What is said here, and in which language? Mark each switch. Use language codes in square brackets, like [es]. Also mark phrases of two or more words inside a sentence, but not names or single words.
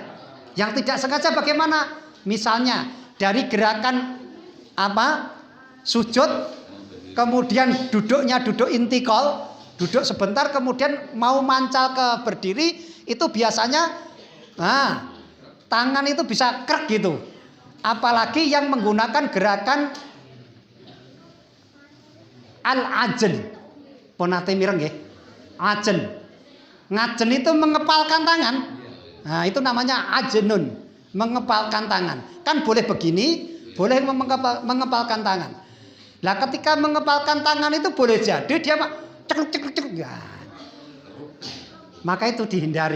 [id] Yang tidak sengaja bagaimana? Misalnya dari gerakan sujud, kemudian duduknya duduk intikal, duduk sebentar kemudian mau mancal ke berdiri, itu biasanya tangan itu bisa krek gitu. Apalagi yang menggunakan gerakan al-ajen. [jv] Ponate mireng nggih. [id] Ajen. Ngajen itu mengepalkan tangan. Nah, itu namanya ajenun, mengepalkan tangan. Kan boleh begini, boleh mengepalkan tangan. Nah, ketika mengepalkan tangan itu boleh jadi dia cek. Ya. Maka itu dihindari.